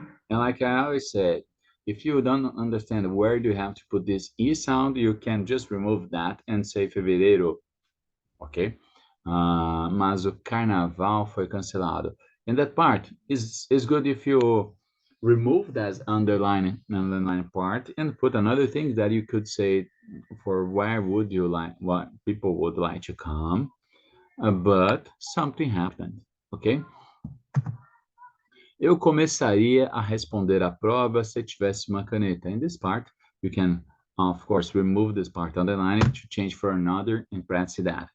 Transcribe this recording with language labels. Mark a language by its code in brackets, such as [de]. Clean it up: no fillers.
[en] And like I always said, if you don't understand where do you have to put this E sound, you can just remove that and say fevereiro, ok? [pt] Mas o carnaval foi cancelado. [en] And that part is good if you remove that underline part and put another thing that you could say for where would you like, what people would like to come, but something happened, okay? [pt] Eu começaria a responder a prova se tivesse uma caneta. [en] In this part, you can, of course, remove this part, underline it to change for another and press that.